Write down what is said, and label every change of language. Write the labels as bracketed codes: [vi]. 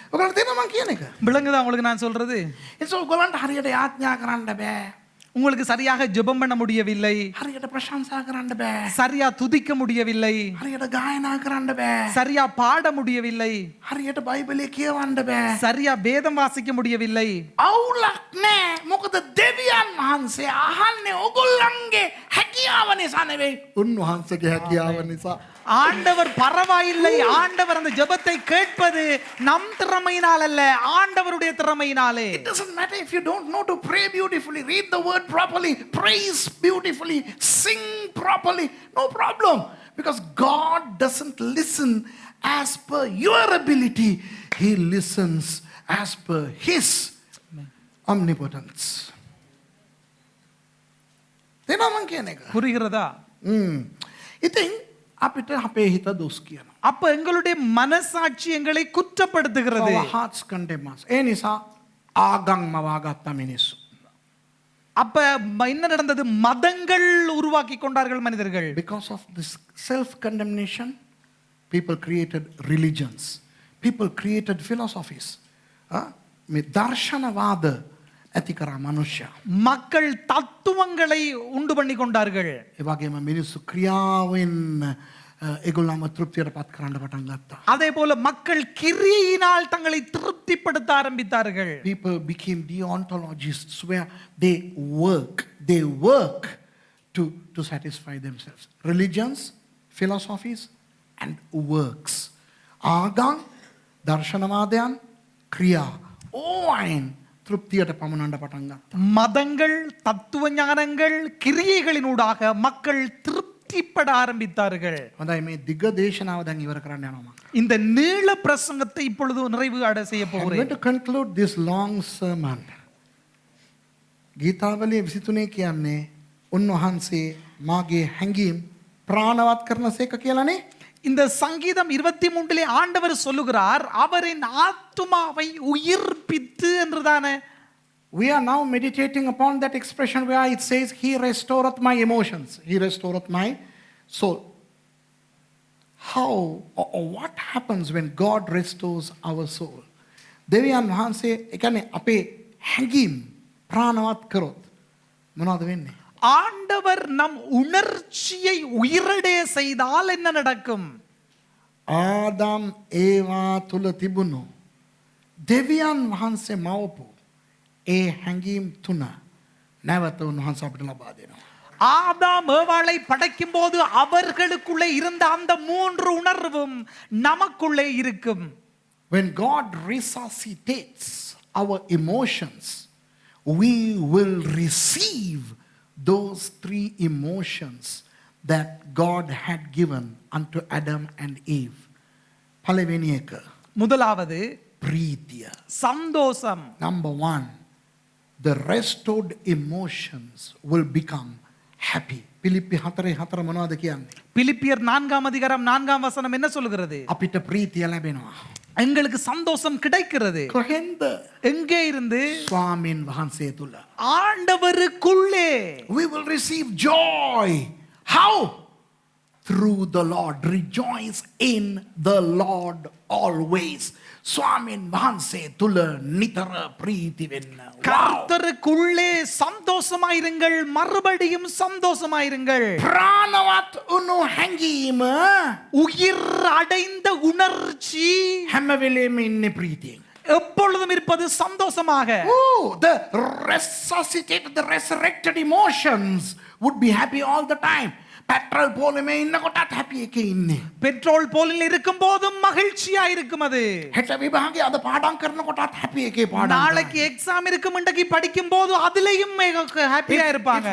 [si] ඔයගොල්ලෝ තේරෙනවද මම කියන එක? [ta] விளங்குதா உங்களுக்கு நான் சொல்றது? [si] ඒක ඔයගොල්ලන්ට හරියට යාඥා කරන්න බෑ. [ta] உங்களுக்கு சரியாக ஜெபம் பண்ண முடியவில்லை, [si] හරියට ප්‍රශංසා කරන්න බෑ, [ta] சரியா துதிக்க முடியவில்லை, [si] හරියට ගායනා කරන්න බෑ, [ta] சரியா பாட முடியவில்லை, [si] හරියට බයිබලය කියවන්න බෑ, [ta] சரியா வேதம் வாசிக்க முடியவில்லை. [si] අවුලක් නෑ. මොකද දෙවියන් වහන්සේ අහන්නේ ඔයගොල්ලන්ගේ හැකියාව නිසා නෙවෙයි, උන්වහන්සේගේ හැකියාව නිසා. [ta] ஆண்டவர் பரவாயில்லை. ஆண்டவர் அந்த ஜெபத்தை கேட்பது நம் திறமையினால் அல்ல, ஆண்டவருடைய திறமையினாலே. [en] It doesn't matter if you don't know to pray beautifully, read the word properly, praise beautifully, sing properly, no problem, because God doesn't listen as per your ability. He listens as per his omnipotence. [si] තේනවා මං කියන එක? [ta] புரிகிறதா? [si] ඉතින් අපිට අපේ හිත දොස් කියනවා. [ta] அப்ப எங்களுடைய மனசாட்சி எங்களை குற்றப்படுத்துகிறது. [en] Our hearts condemn us. [si] ඒ නිසා ආගම් මවාගත්ත මිනිස්සු. [ta] அப்ப என்ன நடந்தது? மதங்கள் உருவாக்கி கொண்டார்கள் மனிதர்கள். [en] Because of this self condemnation, people created religions, people created philosophies. [si] මේ දර්ශනවාද ඇති කරා මනුෂ්‍යයා. [ta] மக்கள் தத்துவங்களை உண்டு பண்ணி கொண்டார்கள். [si] ඒ වගේම මිනිස්සු ක්‍රියාවෙන් ඒගොල්ලන්ව තෘප්තියට පත් කරන්න පටන් ගත්තා. [ta] அதே போல மக்கள் கிரியையினால் தங்களை திருப்திப்படுத்த ஆரம்பித்தார்கள். [en] People became deontologists where they work to satisfy themselves. Religions, philosophies and works. [si] ආගම්, දර්ශනවාදයන්, ක්‍රියා ඕවයින් තෘප්තියට පමුණන්න පටන් ගත්තා. [ta] மதங்கள், தத்துவ ஞானங்கள், கிரியைகளினூடாக மக்கள் திருப்திப்பட ஆரம்பித்தார்கள். [si] හොඳයි මේ දිග දේශනාව දැන් ඉවර කරන්න යනවා මම. [ta] இந்த நீள பிரசங்கத்தை இப்பொழுது நிறைவு அடைய செய்ய [en] I'm going [ta] போகிறேன். [en] to conclude this long sermon. [si] ගීතාවලිය 23 කියන්නේ උන්වහන්සේ මාගේ හැඟීම් ප්‍රාණවත් කරන සේක කියලානේ. [ta] இந்த சங்கீதம் 23 ஆண்டவர் சொல்லுகிறார் அவரின் ஆத்துமாவை உயிர்ப்பித்து என்றுதானே. [en] We are now meditating upon that expression where it says, He restoreth my emotions. He restoreth my soul. How or what happens when God restores our soul? [si] දෙවියන් වහන්සේ ඒ කියන්නේ අපේ හැඟීම් ප්‍රාණවත් කරොත් මොනවද වෙන්නේ? [ta] ஆண்டவர் நம் உணர்ச்சியை உயிரடைய செய்தால் என்ன நடக்கும்? [si] ආදම් ඒවා තුල තිබුණු දෙවියන් වහන්සේ මවපු ඒ හැඟීම් තුන නැවත උන්වහන්සේ අපිට ලබා දෙනවා. [ta] ஆதாம் ஏவாளை படைக்கும் போது அவர்களுக்குள்ளே இருந்த அந்த மூன்று உணர்வும் நமக்குள்ளே இருக்கும். [en] When God resuscitates our emotions, we will receive those three emotions that God had given unto Adam and Eve. [si] පළවෙනි එක [ta] முதலாவது [si] ප්‍රීතිය. [ta] சந்தோஷம். [en] Number one, the restored emotions will become happy. [si] පිලිප්පි 4:4 මොනවද කියන්නේ? [ta] பிலிப்பியர் 4:4 என்ன சொல்லுகிறது? [si] අපිට ප්‍රීතිය ලැබෙනවා. [ta] எங்களுக்கு சந்தோஷம் கிடைக்கிறது. [si] කොහෙන්ද? [ta] எங்கே இருந்து? [si] ස්වාමීන් වහන්සේ තුල. [ta] ஆண்டவருக்குள்ளே. [en] We will receive joy. How? Through the Lord. Rejoice in the Lord always. [si] ස්වාමීන් වහන්සේ තුල නිතර ප්‍රීති වෙන්න. [ta] கர்த்தருக்குள்ளே சந்தோஷமாயிருங்கள், மறுபடியும் சந்தோஷமாயிருங்கள். [si] ප්‍රාණවත් උණු හැඟීම [ta] உயிர் அடைந்த உணர்ச்சி [si] හැම වෙලේම ඉන්නේ ප්‍රීතියෙන්. [ta] எப்பொழுதும் இருப்பது சந்தோஷமாக. [en] Oh, the resuscitated, the resurrected emotions would be happy all the time. [si] Petrol පොලේ ඉන්නකොටත් happy එකේ ඉන්නේ. [ta] பெட்ரோல் போலில் இருக்கும் போதும் மகிழ்ச்சியா இருக்கும் அது. [si] හෙට විභාගේ අද පාඩම් කරනකොටත් happy එකේ පාඩම්. [ta] நாளைக்கு எக்ஸாம் இருக்கும் இன்றைக்கு படிக்கும் போது அதிலேயும் ஹாப்பியா இருப்பாங்க.